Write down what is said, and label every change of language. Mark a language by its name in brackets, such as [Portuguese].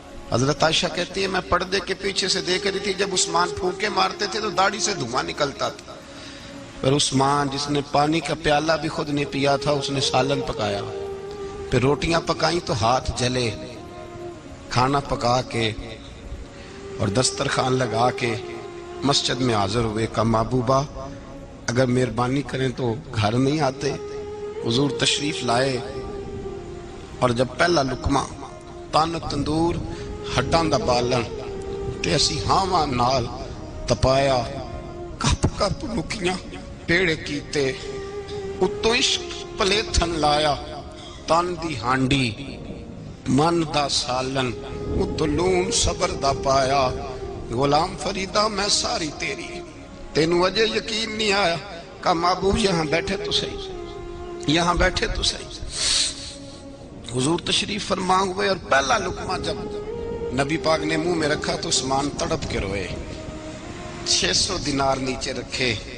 [Urdu] حضرت عائشہ کہتی ہے میں پردے کے پیچھے سے دیکھ رہی تھی، جب عثمان پھونکے مارتے تھے تو داڑھی سے دھواں نکلتا تھا. پھر عثمان جس نے پانی کا پیالہ بھی خود نہیں پیا تھا اس نے سالن پکایا، پھر روٹیاں پکائیں تو ہاتھ جلے. کھانا پکا کے اور دسترخوان لگا کے مسجد میں حاضر ہوئے. کہا محبوبہ اگر مہربانی کریں تو گھر نہیں آتے؟ حضور تشریف لائے اور جب پہلا لقمہ [Punjabi] تن تندور ہڈاں دا بالن تے اسی ہاواں نال تپایا، کپ کپ مکھیاں پیڑے کیتے، اتوں عشق پلیتھن لایا، تن دی ہانڈی من دا سالن، اتوں لون صبر دا پایا. غلام فریدہ میں ساری تیری، تینوں اجے یقین نہیں آیا؟ [Urdu] کہا محبوب یہاں بیٹھے تو صحیح، یہاں بیٹھے تو صحیح. حضور تشریف فرما ہوئے اور پہلا لقمہ جب نبی پاک نے منہ میں رکھا تو عثمان تڑپ کے روئے. 600 دینار نیچے رکھے.